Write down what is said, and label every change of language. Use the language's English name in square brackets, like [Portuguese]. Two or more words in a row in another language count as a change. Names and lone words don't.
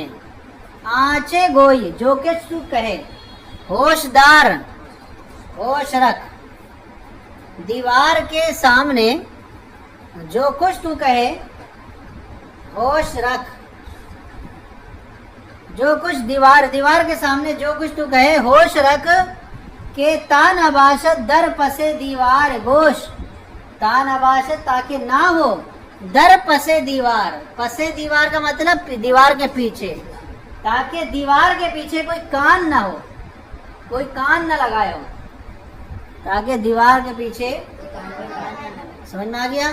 [Persian] آنچے گوئی، [Urdu] جو کچھ تو کہے، ہوشدار، ہوش رکھ، دیوار کے سامنے جو کچھ تو کہے ہوش رکھ، جو کچھ دیوار کے سامنے جو کچھ تو کہے ہوش رکھ، [Persian] کہ تا نباشت در پسے دیوار گوش، تا نباشت [Urdu] تاکہ نہ ہو، [Persian] در پسے دیوار [Urdu] کا مطلب دیوار کے پیچھے، تاکہ دیوار کے پیچھے کوئی کان نہ ہو، کوئی کان نہ لگائے ہو، تاکہ دیوار کے پیچھے، سمجھ میں آ گیا؟